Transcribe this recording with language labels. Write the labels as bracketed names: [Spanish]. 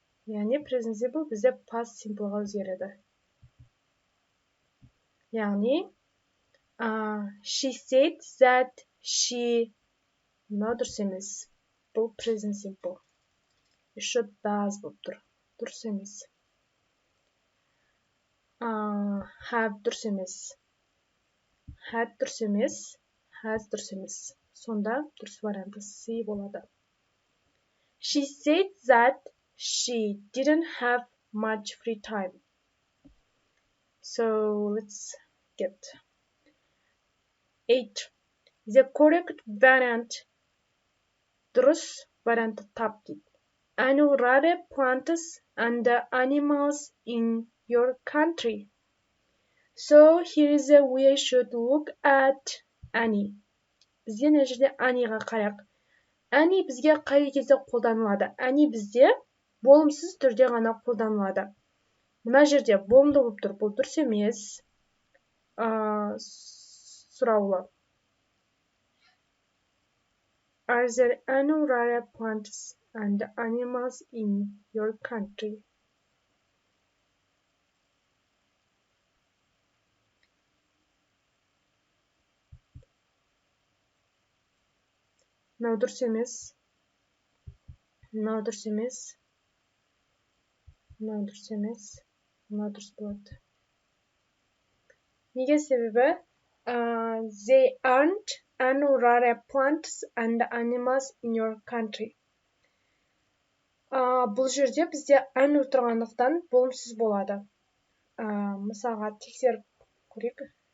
[Kazakh] Яғни present simple бізде past simpleға өзгереді. Яғни she said that she дұрыс емес. Бұл present simple. Еще does болып тұр. Дұрыс емес. Have дұрыс емес. Had дұрыс емес. Has дұрыс емес. Сонда дұрыс варианты C болады. [English] She said that she didn't have much free time. So let's get 8. The correct variant. [Kazakh] Дұрыс варианты тап дейді. [English] Annual plants and animals in your country. So here is the way we should look at Annie. [Kazakh] Бізде мына жерде Annieға қарайық. Annie бізге қай кезде қолданылады? Annie бізде болымсыз түрде ғана қолданылады. Мына жерде болымды болып тұр. Бұл дұрыс емес. Сұраулы. [English] Are there any rare plants and animals in your country? [Kazakh] Мынау дұрыс емес. Мынау дұрыс емес. Мынау дұрыс емес. Мынау дұрыс болады. Неге себебі? [English] They aren't any rare plants and animals in your country. [Kazakh] Бұл жерде бізде әну тұрғандықтан болымсыз болады. Мысалға тексеріп көрейік.